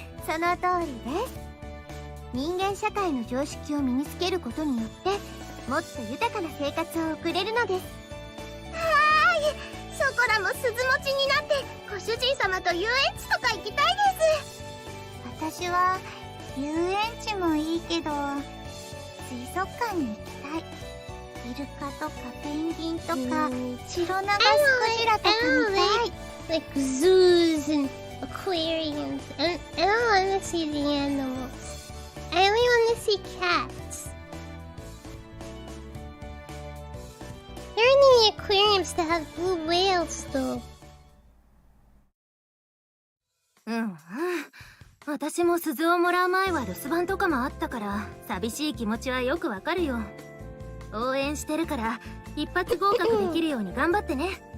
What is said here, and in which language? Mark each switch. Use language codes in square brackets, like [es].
[ja] その通りです。人間社会の常識を身につけることによってもっと豊かな生活を送れるのです。はーい、ショコラも鈴持ちになってご主人様と遊園地とか行きたいです。私は遊園地もいいけど水族館に行きたい。イルカとかペンギンとかシロナガスクジラとか見たい。 [en] Like zoos and aquariums. I don't want to see the animals. I only want to see cats. There aren't any aquariums that have blue whales, though. [ja] 私も鈴をもらう前は留守番とかもあったから寂しい気持ちはよくわかるよ。応援してるから一発合格できるように頑張ってね。